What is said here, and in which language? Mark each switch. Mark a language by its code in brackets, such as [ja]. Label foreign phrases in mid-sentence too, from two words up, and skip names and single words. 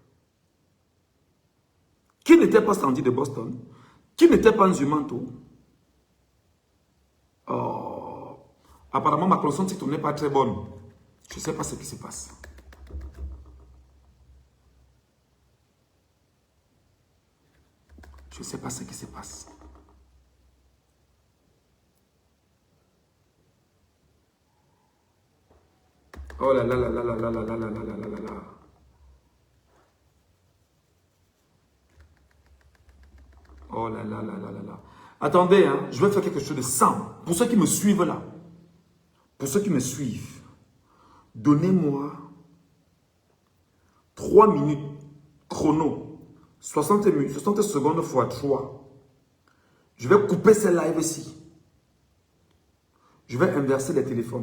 [fr] Qui n'était pas Sandy de Boston, qui n'était pas Nzumanto. Oh, apparemment ma connexion TikTok n'est pas très bonne. Je ne sais pas ce qui se passe. Je ne sais pas ce qui se passe. Oh là là là là là là là là là là là là là. Oh là là là là là là. Attendez, hein, je vais faire quelque chose de simple. Pour ceux qui me suivent là, pour ceux qui me suivent, donnez-moi 3 minutes chrono, 60 secondes fois 3. Je vais couper ce live-ci. Je vais inverser les téléphones.